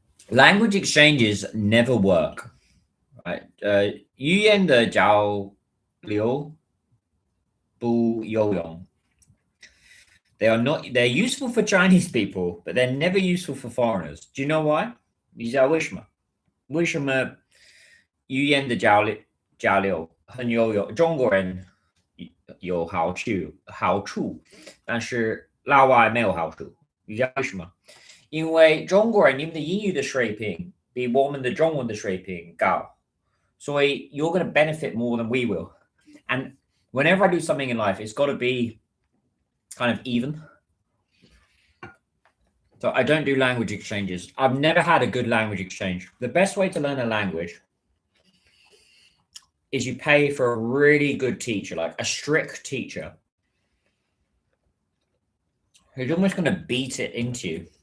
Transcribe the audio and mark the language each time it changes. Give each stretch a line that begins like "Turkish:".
English: Language exchanges never work. Right?
Chinese: 语言的交流不有用.
English: They're useful for Chinese people, but they're never useful for foreigners. Do you know why?
Chinese: 你知道为什么？为什么语言的交流很有用？中国人有好处，但是老外没有好处。你知道为什么？因为中国人你们的英语的水平比我们的中文的水平高，所以
English: you're going to benefit more than we will. And whenever I do something in life, it's got to be kind of even. So I don't do language exchanges. I've never had a good language exchange. The best way to learn a language is you pay for a really good teacher, like a strict teacher, who's almost going to beat it into you.